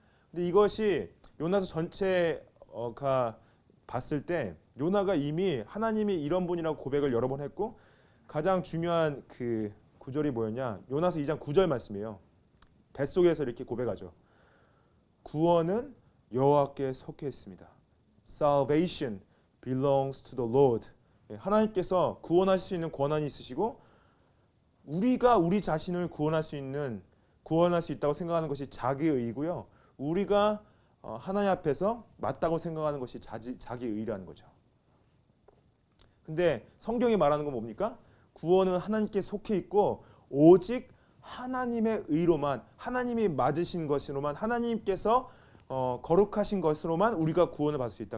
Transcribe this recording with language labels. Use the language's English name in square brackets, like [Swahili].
[Korean] 근데 이것이 요나서 전체가 봤을 때 요나가 이미 하나님이 이런 분이라고 고백을 여러 번 했고 가장 중요한 그 구절이 뭐였냐? 요나서 2장 9절 말씀이에요. 뱃속에서 이렇게 고백하죠. 구원은 여호와께 속해 있습니다. [English] Salvation belongs to the Lord. [Korean] 하나님께서 구원할 수 있는 권한이 있으시고 우리가 우리 자신을 구원할 수 있다고 생각하는 것이 자기의 의고요. 우리가 하나님 앞에서 맞다고 생각하는 것이 자기의 의라는 거죠. 근데 성경이 말하는 건 뭡니까? 구원은 하나님께 속해 있고 오직 하나님의 의로만 하나님이 맞으신 것으로만 하나님께서 거룩하신 것으로만 우리가 구원을 받을 수 있다.